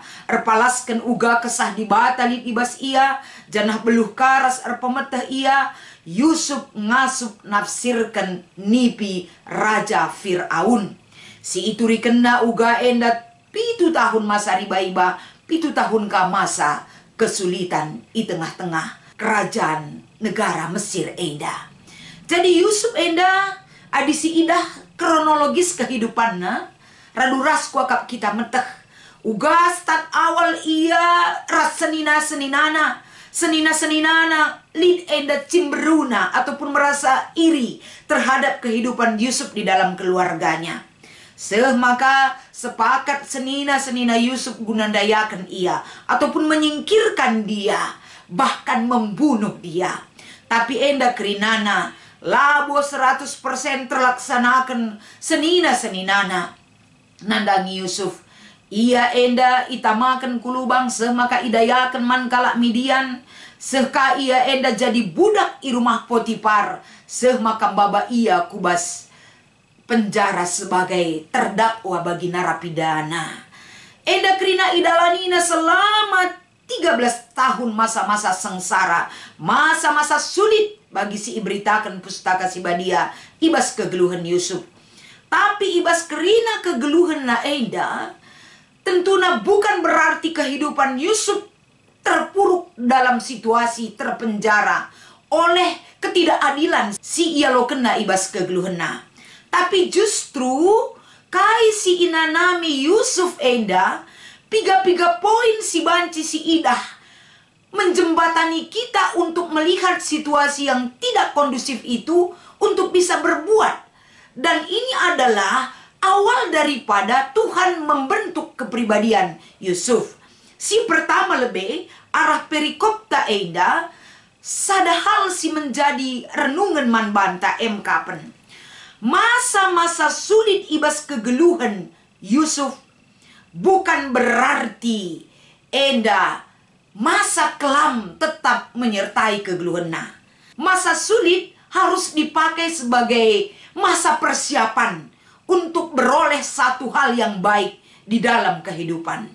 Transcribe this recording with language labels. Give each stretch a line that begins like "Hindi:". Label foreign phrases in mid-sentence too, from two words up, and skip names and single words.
Batak Karo: Erpalaskan uga kesah di batalit ibas ia. Janah beluh karas erpemeteh ia. Yusuf ngasup nafsirkan nipi Raja Fir'aun. Si itu rikena uga enda 7 tahun masa riba-iba, 7 tahun ka
Indonesian: masa kesulitan di tengah-tengah kerajaan negara Mesir
Batak Karo: enda. Jadi Yusuf enda adisi idah
Indonesian: kronologis kehidupannya.
Batak Karo: Raduras kuakap kita meteh. Uga start awal ia ras senina-seninana. Senina-seninana lid enda cimberuna
Indonesian: ataupun merasa iri terhadap kehidupan Yusuf di dalam keluarganya. Maka sepakat
Batak Karo: senina-senina Yusuf gunandayakan ia
Indonesian: ataupun menyingkirkan dia, bahkan membunuh dia.
Batak Karo: Tapi enda kerinana labo 100% terlaksanakan senina-seninana nandangi Yusuf. Ia enda itamakan kulubang maka idayakan man kalak Midian. Sehka ia enda jadi budak i rumah Potifar.
Indonesian: Maka
Batak Karo: baba ia kubas
Indonesian: penjara sebagai terdakwa bagi narapidana.
Batak Karo: Enda krina idalanina
Indonesian: selama 13 tahun masa-masa sengsara. Masa-masa sulit bagi
Batak Karo: si iberitakan pustaka si Badia. Ibas kegeluhan Yusuf. Tapi ibas kerina kegeluhan na enda.
Indonesian: Tentunya bukan berarti kehidupan Yusuf terpuruk dalam situasi terpenjara oleh ketidakadilan
Batak Karo: si ia lo kena ibas kegeluhena.
Indonesian: Tapi justru
Batak Karo: kai si inanami Yusuf enda piga-piga poin si banci si idah
Indonesian: menjembatani kita untuk melihat situasi yang tidak kondusif itu untuk bisa berbuat. Dan ini adalah awal daripada Tuhan membentuk kepribadian Yusuf.
Batak Karo: Si pertama lebih arah perikopta enda sadahal si menjadi renungan manbanta emkapen.
Indonesian: Masa-masa sulit
Batak Karo: ibas kegeluhan
Indonesian: Yusuf bukan berarti enda masa kelam tetap menyertai kegeluhannya. Masa sulit harus dipakai sebagai masa persiapan untuk beroleh satu hal yang baik di dalam kehidupan.